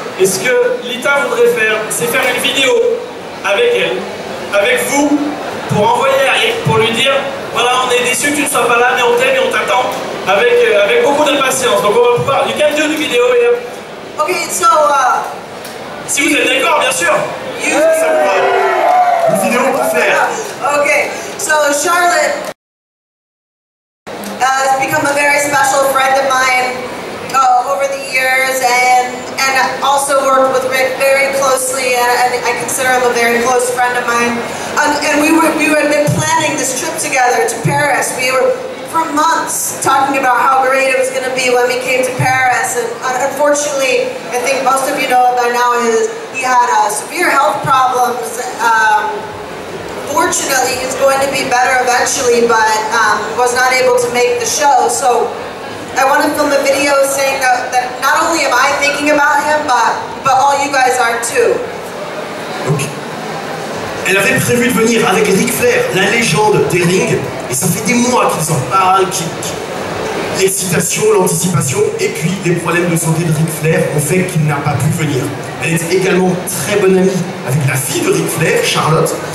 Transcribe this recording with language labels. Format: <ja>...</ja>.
<fr>Et ce que Lita voudrait faire, c'est faire une vidéo avec elle, avec vous, pour envoyer à Rick, pour lui dire, voilà, on est déçus que tu ne sois pas là, mais on t'aime et on t'attend avec beaucoup d'impatience. Donc on va pouvoir,</fr> <en>you can do the video here. Okay, so</en> <fr>Si vous êtes d'accord, bien sûr. Une vidéo pour Flair.</fr> <en>Okay, so Charlotte has become a very special friend of mine over the years, and also worked with Rick very closely, and I consider him a very close friend of mine. And we had been planning this trip together to Paris. We were for months talking about how great it was going to be when we came to Paris, and unfortunately, I think most of you know by now, he had severe health problems. Fortunately, he's going to be better eventually, but was not able to make the show. So I want to film a video saying that not only am I thinking about him, but all you guys are too.</en> <fr>Donc, elle avait prévu de venir avec Ric Flair, la légende des rings, et ça fait des mois qu'ils en parlent, l'excitation, l'anticipation, et puis les problèmes de santé de Ric Flair ont fait qu'il n'a pas pu venir. Elle est également très bonne amie avec la fille de Ric Flair, Charlotte.</fr>